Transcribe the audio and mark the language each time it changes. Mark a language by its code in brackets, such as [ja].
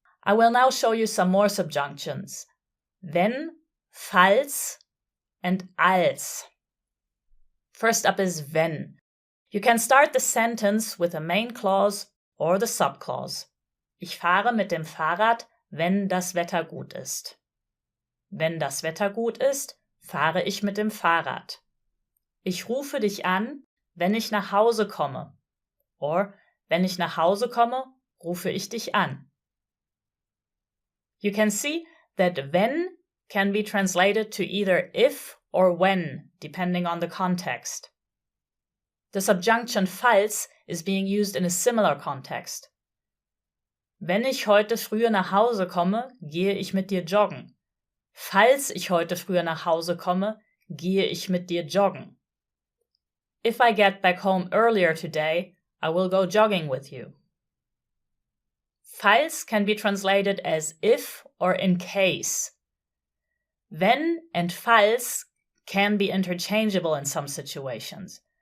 [en] I will now show you some more subjunctions. Wenn, falls, and als. First up is wenn. You can start the sentence with the main clause or the subclause. [de] Ich fahre mit dem Fahrrad, wenn das Wetter gut ist. Wenn das Wetter gut ist, fahre ich mit dem Fahrrad. Ich rufe dich an, wenn ich nach Hause komme. Or, wenn ich nach Hause komme, rufe ich dich an. [en] You can see that wenn can be translated to either if or when, depending on the context. The subjunction falls is being used in a similar context. [de] Wenn ich heute früher nach Hause komme, gehe ich mit dir joggen. Falls ich heute früher nach Hause komme, gehe ich mit dir joggen. [en] If I get back home earlier today, I will go jogging with you. Falls can be translated as if or in case. Wenn and falls can be interchangeable in some situations.